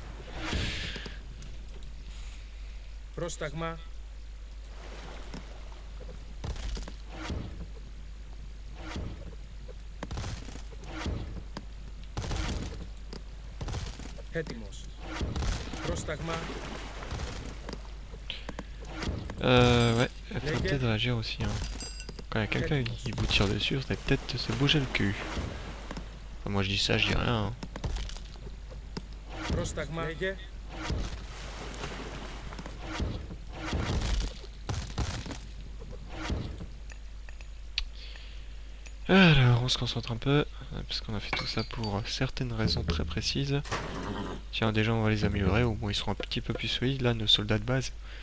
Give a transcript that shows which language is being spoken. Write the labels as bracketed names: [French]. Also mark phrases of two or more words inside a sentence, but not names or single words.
[Greek] Πρόσταγμα. Έτοιμος. Πρόσταγμα. [French] Ouais, il faudrait peut-être réagir aussi. Hein. Quand il y a quelqu'un qui vous tire dessus, il faudrait peut-être se bouger le cul. Enfin, moi je dis ça, je dis rien. Hein. [Greek] Πρόσταγμα. Λέγε. [French] Alors, on se concentre un peu, parce qu'on a fait tout ça pour certaines raisons très précises. Tiens, déjà on va les améliorer, au moins ils seront un petit peu plus solides, là, nos soldats de base.